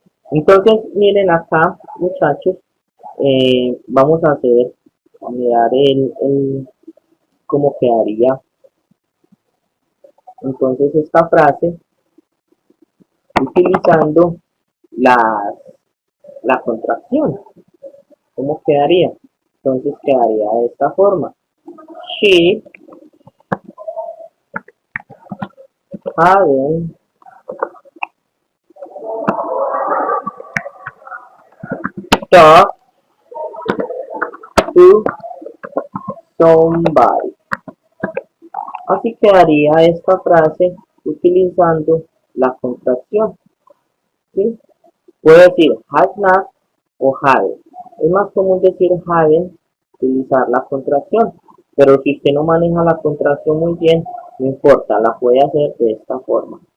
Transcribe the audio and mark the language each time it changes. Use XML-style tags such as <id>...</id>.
<es>Entonces miren acá, muchachos, vamos a mirar cómo quedaría entonces esta frase utilizando la contracción. ¿Cómo quedaría? Entonces quedaría de esta forma.</es> <en>She hadn't talked to somebody.</en> <es>Así quedaría esta frase utilizando la contracción, ¿sí? Puedo decir had not o hadn't. Es más común decir hadn't, utilizar la contracción, pero si usted no maneja la contracción muy bien, no importa, la puede hacer de esta forma.</es>